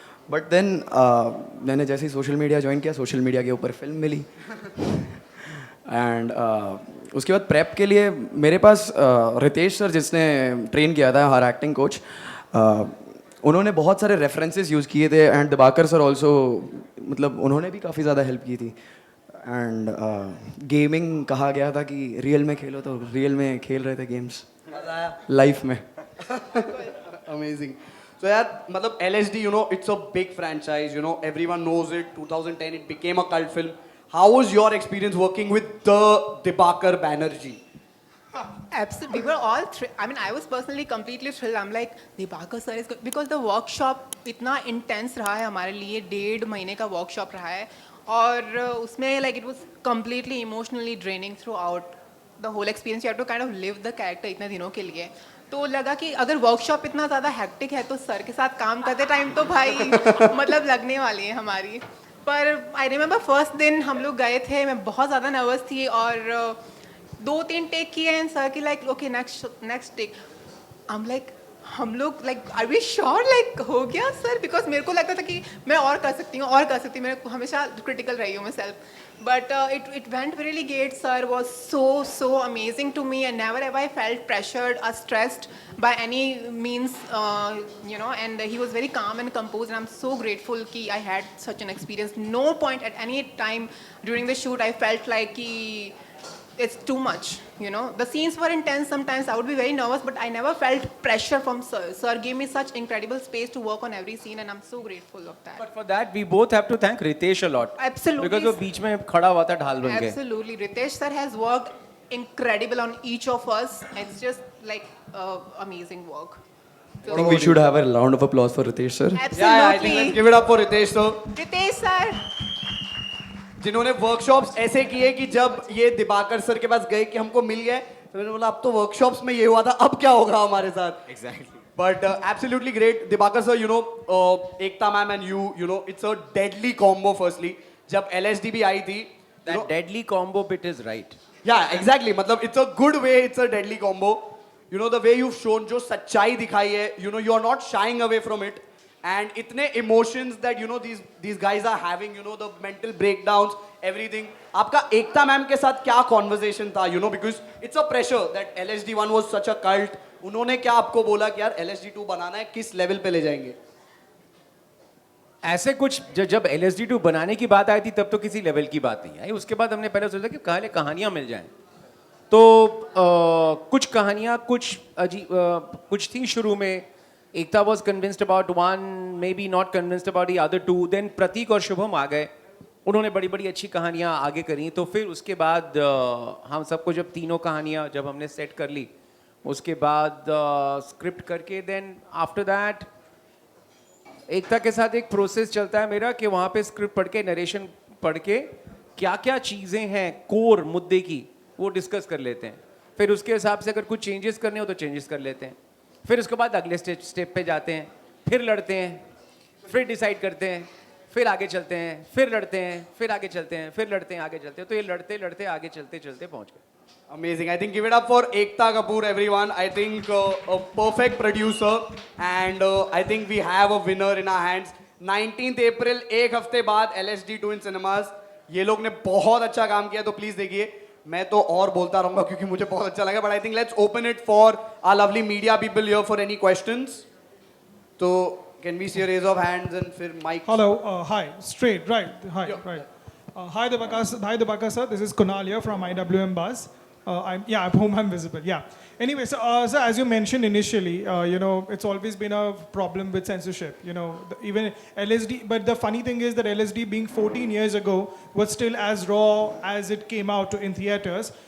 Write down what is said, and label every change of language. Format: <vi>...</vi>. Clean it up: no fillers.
<hi>But then मैंने जैसे ही social media join किया, सोशल मीडिया के ऊपर फिल्म मिली एंड उसके बाद प्रेप के लिए मेरे पास रितेश सर जिसने ट्रेन किया था, हर एक्टिंग कोच, उन्होंने बहुत सारे रेफरेंसेस यूज़ किए थे एंड दिबाकर सर ऑल्सो, मतलब उन्होंने भी काफ़ी ज़्यादा हेल्प की थी. एंड गेमिंग कहा गया था कि रियल में खेलो, तो रियल में खेल रहे थे गेम्स लाइफ में.</hi> <en>Amazing. So यार मतलब LSD, it's a big franchise, everyone knows it. 2010 it became a cult film. How was your experience working with the Dibakar Banerjee? Absolutely, we were all I mean, I was personally completely thrilled. I'm like, Dibakar sir is good because the workshop</en> <hi>इतना intense रहा है हमारे लिए, 1.5 महीने का workshop रहा है, और उसमें</hi> <en>like it was completely emotionally draining throughout the whole experience. You have to kind of live the character</en> <hi>इतने दिनों के लिए. तो लगा कि अगर वर्कशॉप इतना ज़्यादा हैक्टिक है तो सर के साथ काम करते टाइम तो भाई मतलब लगने वाली है हमारी. पर आई रिमेंबर फर्स्ट दिन हम लोग गए थे, मैं बहुत ज़्यादा नर्वस थी और 2-3 टेक किए हैं सर की,</hi> <en>Like okay next take. I am like</en> <hi>हम लोग like</hi> <en>are we sure</en> <hi>like हो गया सर, बिकॉज मेरे को लगता था कि मैं और कर सकती हूँ, मैं हमेशा क्रिटिकल रही हूँ मैं self.</hi> <en>But it went really great. Sir was so amazing to me, and never have I felt pressured or stressed by any means, and he was very calm and composed, and I'm so grateful that I had such an experience. No point at any time during the shoot I felt like it's too much. The scenes were intense sometimes. I would be very nervous, but I never felt pressure from sir. Sir gave me such incredible space to work on every scene, and I'm so grateful of that. But for that, we both have to thank Ritesh a lot. Absolutely.</en> <hi>Because वो बीच में खड़ा हुआ था ढाल बन के.</hi> <en>Absolutely. Ritesh sir has worked incredible on each of us. It's just like amazing work. So, I think we should have a round of applause for Ritesh sir. absolutely. Yeah, I think let's give it up for Ritesh sir, Ritesh sir.</en> <hi>जिन्होंने workshops ऐसे किए कि जब ये Dibakar sir के पास गए कि हमको मिल गए, तो मैंने बोला अब तो वर्कशॉप्स में ये हुआ था, अब क्या होगा हमारे साथ.</hi> <en>Exactly. But absolutely great. Dibakar sir, Ekta ma'am and you, it's a deadly combo firstly.</en> <hi>जब LSD भी आई थी,</hi> <en>That deadly combo bit is right. yeah, exactly. मतलब it's a good way, it's a deadly combo. The way you've shown,</en> <hi>जो सच्चाई दिखाई है,</hi> <en>you are not shying away from it. And इतने emotions that these guys are having, the mental breakdowns, everything.</en> <hi>आपका एकता ma'am के साथ क्या</hi> <en>conversation था, because it's a pressure that LSD1 was such a cult.</en> <hi>उन्होंने क्या आपको बोला कि यार LSD2 बनाना है, किस लेवल पे ले जाएंगे? ऐसे कुछ जब LSD2 बनाने की बात आई थी तब तो किसी लेवल की बात नहीं आई. उसके बाद हमने पहले सोचा कि पहले कहानियां मिल जाएं. तो कुछ कहानियां कुछ थी शुरू में.</hi> <en>Ekta was convinced about one, maybe not convinced about the other two.</en> <hi>Then प्रतीक और शुभम आ गए, उन्होंने बड़ी बड़ी अच्छी कहानियाँ आगे करी. तो फिर उसके बाद हम सबको जब तीनों कहानियाँ जब हमने सेट कर ली, उसके बाद स्क्रिप्ट करके</hi> <en>then after that</en> <hi>एकता के साथ एक प्रोसेस चलता है मेरा कि वहाँ पे स्क्रिप्ट पढ़ के, नरेशन पढ़ के क्या क्या चीज़ें हैं कोर मुद्दे की वो डिस्कस कर लेते हैं. फिर उसके हिसाब से अगर कुछ चेंजेस करने हो तो चेंजेस कर लेते हैं. फिर उसके बाद अगले स्टेप पे जाते हैं, फिर लड़ते हैं, फिर डिसाइड करते हैं, फिर आगे चलते हैं, फिर लड़ते हैं, फिर आगे चलते हैं, फिर लड़ते हैं, आगे चलते हैं, तो ये लड़ते लड़ते आगे चलते चलते पहुंच गए.</hi> <en>Amazing. I think give it up for Ekta Kapoor, everyone. I think a perfect producer. And I think we have a winner in our hands. 19th April,</en> <hi>एक हफ्ते बाद</hi> <en>LSD2 in cinemas.</en> <hi>ये लोग ने बहुत अच्छा काम किया, तो प्लीज देखिए. मैं तो और बोलता रहूंगा क्योंकि मुझे बहुत अच्छा लगा.</hi> <en>But I think let's open it for our lovely media people here for any questions. So can we see a raise of hands and फिर mic? Hello, hi, straight, right, hi, Yeah. right. Hi, Debaka sir, this is Kunal here from IWM Buzz. I hope I'm visible, yeah. Anyway, so, sir, as you mentioned initially, it's always been a problem with censorship, even LSD, but the funny thing is that LSD being 14 years ago was still as raw as it came out in theaters.</en>